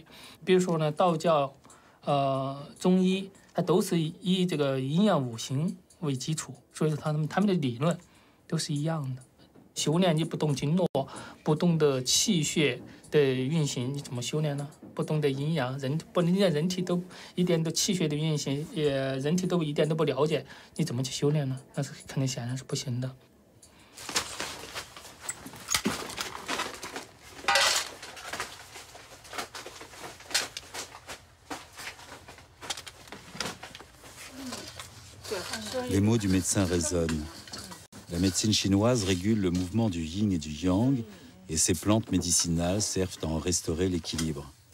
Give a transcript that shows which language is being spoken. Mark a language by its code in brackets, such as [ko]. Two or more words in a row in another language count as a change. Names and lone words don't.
[zh] 比如说呢，道教、中医，它都是以这个阴阳五行为基础，所以说他们的理论都是一样的。修炼你不懂经络，不懂得气血的运行，你怎么修炼呢？不懂得阴阳，你连人体都一点都气血的运行，人体都一点都不了解，你怎么去修炼呢？那是肯定显然是不行的。 [fr] Les mots du médecin résonnent. La médecine chinoise régule le mouvement du yin et du yang, et ces plantes médicinales servent à en restaurer l'équilibre.